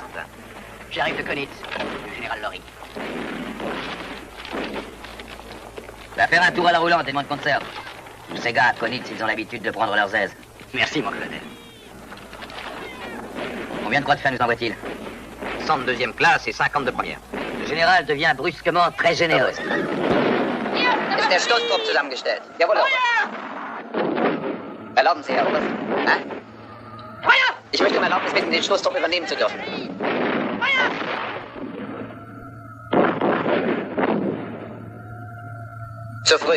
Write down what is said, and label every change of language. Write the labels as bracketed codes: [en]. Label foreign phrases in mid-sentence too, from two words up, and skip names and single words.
[fr] J'arrive de Konitz, du général Laurie. Va faire un tour à la roulante et demande conserve. Tous ces gars à Konitz, ils ont l'habitude de prendre leurs aises. Merci, mon colonel. Combien de croix de fer nous envoie-t-il? 100 de deuxième classe et 50 de première. Le général devient brusquement très généreux. [de] Ist der Stoßtrupp zusammengestellt? Jawohl, Erlauben Sie, Herr Oberst. Ich möchte um Erlaubnis bitten, den Stoßtrupp übernehmen zu dürfen. Zu früh.